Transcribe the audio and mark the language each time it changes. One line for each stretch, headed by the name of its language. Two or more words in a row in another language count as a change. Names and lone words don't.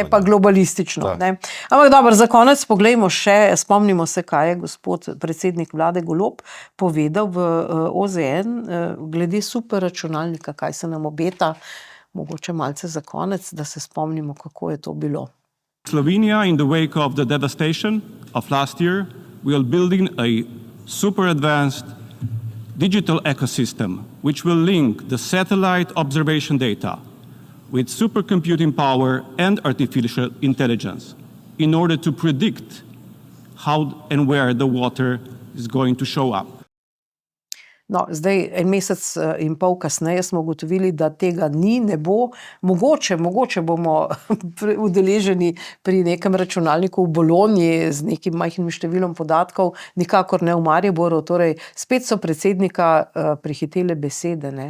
Slovenian: Ne pa globalistično. Ne. Ampak dobro, za konec poglejmo še, spomnimo se, kaj je gospod predsednik vlade Golob povedal v OZN glede superračunalnika, kaj se nam obeta, mogoče malce za konec, da se spomnimo, kako je to bilo.
English: Slovenia, in the wake of the devastation of last year, will building a super advanced digital ecosystem which will link the satellite observation data with supercomputing power and artificial intelligence in order to predict how and where the water is going to show up.
Slovenian: No, zdaj, en mesec in pol kasneje smo ugotovili, da tega ni, ne bo. Mogoče bomo udeleženi pri nekem računalniku v Bologni z nekim majhnim številom podatkov, nikakor ne v Mariboru, torej spet so predsednika prehitele besede, ne.